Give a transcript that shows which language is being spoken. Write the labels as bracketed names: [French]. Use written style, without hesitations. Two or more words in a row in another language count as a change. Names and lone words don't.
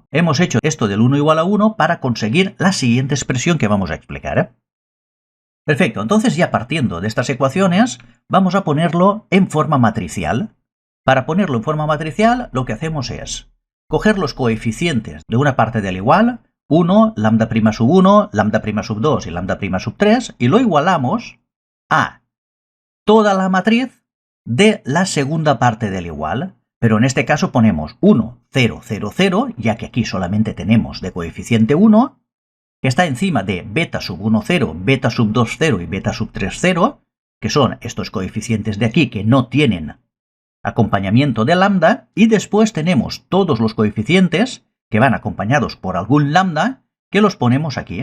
[Spanish] Hemos hecho esto del 1 igual a 1 para conseguir la siguiente expresión que vamos a explicar. Perfecto, entonces ya partiendo de estas ecuaciones, vamos a ponerlo en forma matricial. Para ponerlo en forma matricial, lo que hacemos es coger los coeficientes de una parte del igual, 1, lambda' sub 1, lambda' sub 2 y lambda' sub 3, y lo igualamos a toda la matriz de la segunda parte del igual. Pero en este caso ponemos 1, 0, 0, 0, ya que aquí solamente tenemos de coeficiente 1, que está encima de beta sub 1, 0, beta sub 2, 0 y beta sub 3, 0, que son estos coeficientes de aquí que no tienen acompañamiento de lambda, y después tenemos todos los coeficientes que van acompañados por algún lambda, que los ponemos aquí.